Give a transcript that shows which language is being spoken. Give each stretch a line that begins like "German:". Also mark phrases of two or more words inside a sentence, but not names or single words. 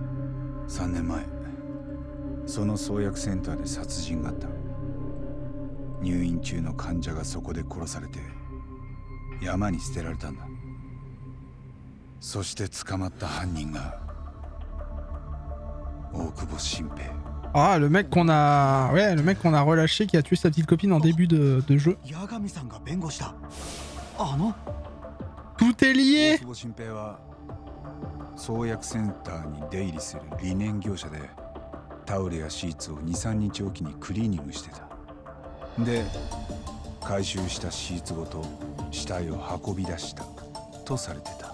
Japanese: ？3年前その創薬センターで殺人があった。入院中の患者がそこで殺されて山に捨てられたんだ。そして捕まった犯人が大久保新平。
French: Ah, le mec qu'on a... Ouais, le mec qu'on a relâché qui a tué sa petite copine en début de jeu. Tout est lié.
Japanese: 大久保新平は創薬センターに出入りする理念業者でタオルやシーツを 2,3 日おきにクリーニングしてた。で回収したシーツごと死体を運び出したとされてた。